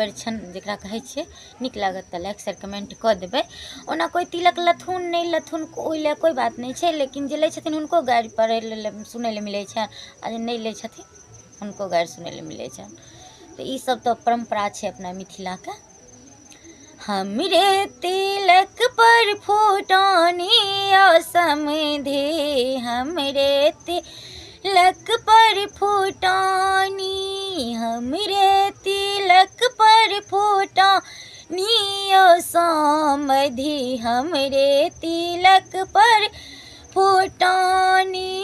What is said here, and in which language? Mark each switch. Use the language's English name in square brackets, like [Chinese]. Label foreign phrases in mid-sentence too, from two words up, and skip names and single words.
[Maithili] परीक्षण जकरा कहै छियै, नीक लागत तऽ [English] like share comment [Maithili] कऽ देबै। ओना कोई तिलक लथुन नहीं लथुन ओहि लए कोई बात नहीं छै, लेकिन जे लै छथिन हुनको गारि पढ़ै लए सुनै लए मिलै छनि, आ जे नहीं लै छथिन हुनको गारि सुनै लए मिलै छनि। तऽ ई सब तो परम्परा छै अपना मिथिला के। हमरे तिलक पर फूटानी समधि, हमरे तिलक पर फूटानी, हमरे तिलक पर फूटानी समधि, हमरे तिलक पर फूटानी।